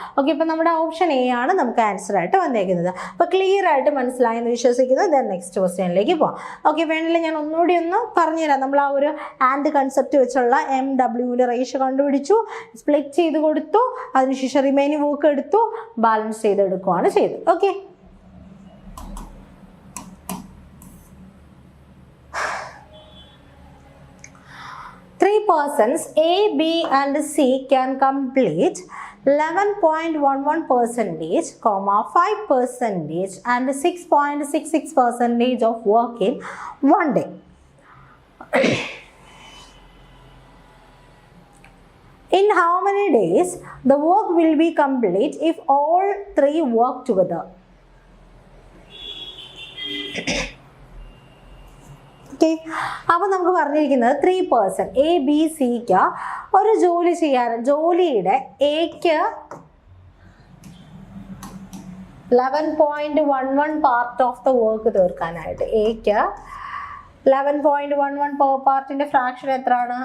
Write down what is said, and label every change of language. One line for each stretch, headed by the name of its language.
Malayalam: Okay, ഇപ്പം നമ്മുടെ option A ആണ് നമുക്ക് ആൻസർ ആയിട്ട് വന്നേക്കുന്നത്. അപ്പോൾ ക്ലിയർ ആയിട്ട് മനസ്സിലായെന്ന് വിശ്വസിക്കുന്നു. ദെൻ നെക്സ്റ്റ് ക്വസ്റ്റ്യനിലേക്ക് പോകാം. ഓക്കെ, വേണമെങ്കിൽ ഞാൻ ഒന്നുകൂടി ഒന്ന് പറഞ്ഞുതരാം. നമ്മൾ ആ ഒരു ആൻഡ് കൺസെപ്റ്റ് വെച്ചുള്ള MWൻ്റെ റേഷ്യോ കണ്ടുപിടിച്ചു, സ്പ്ലിറ്റ് ചെയ്ത് കൊടുത്തു, അതിനുശേഷം റിമൈനിങ് വർക്ക് എടുത്തു, ബാലൻസ് ചെയ്തെടുക്കുകയാണ് ചെയ്തത്.
English: Okay, three persons A, B and C can complete 11.11%, 5% and 6.66% of work in one day. In how many days the work will be complete if all three work together?
Malayalam: Okay, അപ്പോൾ നമുക്ക് പറഞ്ഞിരിക്കുന്നത് 3 person A, B, Cക്ക് ഒരു ജോലി ചെയ്യാൻ, ജോലിയുടെ എക്ക് 11.11 part of the work തീർക്കാനായിട്ട് എക്ക് 11.11 per പാർട്ടിൻ്റെ fraction എത്രയാണ്?